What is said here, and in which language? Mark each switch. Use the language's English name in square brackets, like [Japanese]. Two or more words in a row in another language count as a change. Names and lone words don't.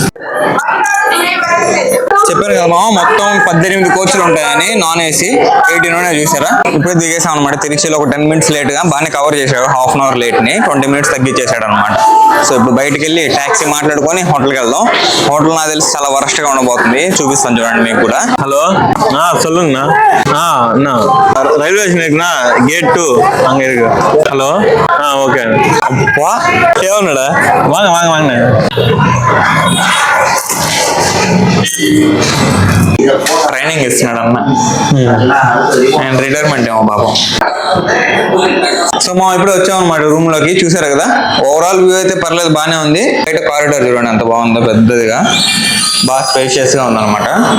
[Telugu] చెప్పారు కదా మామ, మొత్తం 18 కోచ్లు ఉంటాయని, [English] non AC [Telugu] 18 చూసారా. ఇప్పుడు దిగేసాం అనమాట తిరుచిలో. ఒక 10 minutes లేట్ గా బాగానే కవర్ చేశాడు. 1/2 hour లేట్ ని 20 minutes తగ్గించేసాడు అనమాట. సో ఇప్పుడు బయటకు వెళ్ళి టాక్సీ మాట్లాడుకొని హోటల్కి వెళ్దాం. హోటల్ నాకు తెలిసి చాలా వరస్ట్ గా ఉండబోతుంది, చూపిస్తాను చూడండి మీకు కూడా. [Tamil] ஹலோ சொல்லுங்கண்ணா. அண்ணா [English] railway station [Tamil] இருக்குண்ணா, கேட் 2 அங்க இருக்கு. [English] hello okay. వా [Tamil] ஏவனடா வாங்க வாங்க வாங்க. [Telugu] ట్రైనింగ్ ఇస్తున్నాడు అన్న, [English] and retirement [Telugu] ఏమో పాపం. సో మా ఇప్పుడు వచ్చాం అనమాట రూమ్ లోకి. చూసారు కదా, [English] overall view [Telugu] అయితే పర్లేదు, బాగానే ఉంది. బయట కారిడార్ చూడండి ఎంత బాగుందో, పెద్దదిగా బాగా స్పేషియస్ గా ఉందన్నమాట.